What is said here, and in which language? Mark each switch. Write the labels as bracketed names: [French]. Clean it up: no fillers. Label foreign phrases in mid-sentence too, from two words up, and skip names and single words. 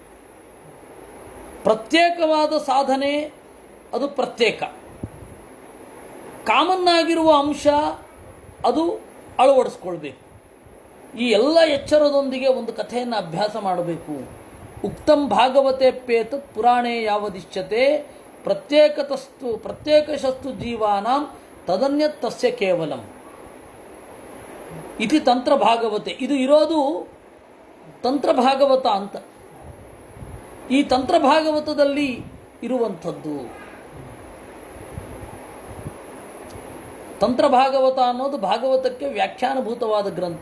[Kannada] ಪ್ರತ್ಯೇಕವಾದ ಸಾಧನೆ ಅದು ಪ್ರತ್ಯೇಕ, ಕಾಮನ್ ಆಗಿರುವ ಅಂಶ ಅದು ಅಳವಡಿಸ್ಕೊಳ್ಬೇಕು. ಈ ಎಲ್ಲ ಎಚ್ಚರದೊಂದಿಗೆ ಒಂದು ಕಥೆಯನ್ನು ಅಭ್ಯಾಸ ಮಾಡಬೇಕು. [Sanskrit] ಉಕ್ತಂ ಭಾಗವತೇಪ್ಯೇತ ಪುರಾಣೇ ಯಾವದಿಶ್ಯತೆ ಪ್ರತ್ಯೇಕಶಸ್ತು ಜೀವಾನಾಂ ತದನ್ಯತ್ ತಸ್ಯ ಕೇವಲಂ ಇತಿ ತಂತ್ರ ಭಾಗವತೆ. [Kannada] ಇದು ಇರೋದು ತಂತ್ರ ಭಾಗವತ ಅಂತ. ಈ ತಂತ್ರ ಭಾಗವತದಲ್ಲಿ ಇರುವಂಥದ್ದು. ತಂತ್ರ ಭಾಗವತ ಅನ್ನೋದು ಭಾಗವತಕ್ಕೆ ವ್ಯಾಖ್ಯಾನಭೂತವಾದ ಗ್ರಂಥ.